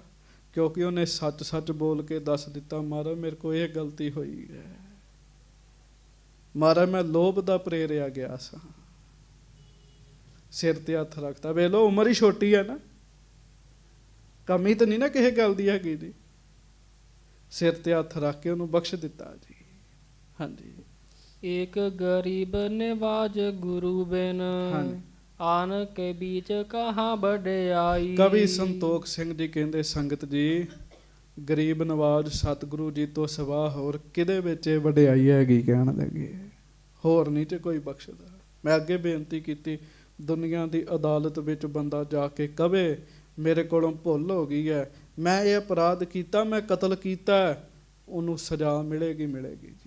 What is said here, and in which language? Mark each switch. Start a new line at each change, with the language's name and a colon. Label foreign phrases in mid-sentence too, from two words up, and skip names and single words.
Punjabi: ਕਿਉਂਕਿ ਉਹਨੇ ਸੱਚ ਸੱਚ ਬੋਲ ਕੇ ਦੱਸ ਦਿੱਤਾ, ਮਹਾਰਾਜ ਮੇਰੇ ਕੋਲ ਇਹ ਗਲਤੀ ਹੋਈ ਹੈ, ਮਹਾਰਾਜ ਮੈਂ ਲੋਭ ਦਾ ਪ੍ਰੇਰਿਆ ਗਿਆ ਸਾਂ। ਸਿਰ ਤੇ ਹੱਥ ਰੱਖਤਾ। ਵੇਖ ਲਓ ਉਮਰ ਹੀ ਛੋਟੀ ਹੈ ਨਾ, ਕਮੀ ਤਾਂ ਨਹੀਂ ਨਾ ਕਿਸੇ ਗੱਲ ਦੀ ਹੈਗੀ ਜੀ। ਸਿਰ ਤੇ ਹੱਥ ਰੱਖ ਕੇ ਉਹਨੂੰ ਬਖਸ਼ ਦਿੱਤਾ ਜੀ। ਹਾਂਜੀ
Hindi: एक गरीब निवाज गुरु बिन
Punjabi: ਹਾਂਜੀ
Hindi: आन के बीच कहाँ बड़याई।
Punjabi: ਕਵੀ ਸੰਤੋਖ ਸਿੰਘ ਜੀ ਕਹਿੰਦੇ, ਸੰਗਤ ਜੀ ਗਰੀਬ ਨਵਾਜ ਸਤਿਗੁਰੂ ਜੀ ਤੋਂ ਸਿਵਾ ਹੋਰ ਕਿਹਦੇ ਵਿੱਚ ਇਹ ਵਡਿਆਈ ਹੈਗੀ? ਕਹਿਣ ਲੱਗੇ ਹੋਰ ਨਹੀਂ ਤੇ ਕੋਈ ਬਖਸ਼ਦਾ। ਮੈਂ ਅੱਗੇ ਬੇਨਤੀ ਕੀਤੀ, ਦੁਨੀਆ ਦੀ ਅਦਾਲਤ ਵਿੱਚ ਬੰਦਾ ਜਾ ਕੇ ਕਵੇ ਮੇਰੇ ਕੋਲੋਂ ਭੁੱਲ ਹੋ ਗਈ ਹੈ, ਮੈਂ ਇਹ ਅਪਰਾਧ ਕੀਤਾ, ਮੈਂ ਕਤਲ ਕੀਤਾ, ਉਹਨੂੰ ਸਜ਼ਾ ਮਿਲੇਗੀ ਮਿਲੇਗੀ ਜੀ।